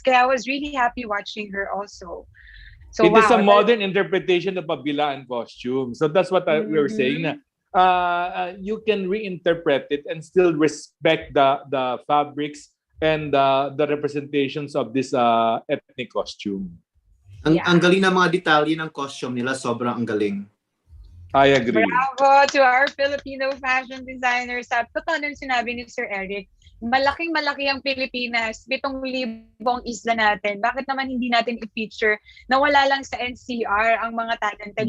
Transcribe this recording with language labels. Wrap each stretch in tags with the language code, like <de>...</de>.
<en>Kaya I was really happy watching her also. So It is a wow, modern interpretation of a bilaan costume. So that's what we were saying. Na, you can reinterpret it and still respect the fabrics and the representations of this ethnic costume.</en> <tl>Ang galing ng mga detalye ng costume nila, sobrang ang galing.</tl> <en>I agree. Bravo to our Filipino fashion designers.</en> <tl>Totoo nang sinabi ni Sir Eric, malaking-malaki ang Pilipinas, 7,000 ang isla natin. Bakit naman hindi natin i-feature na wala lang sa NCR ang mga talented?</tl>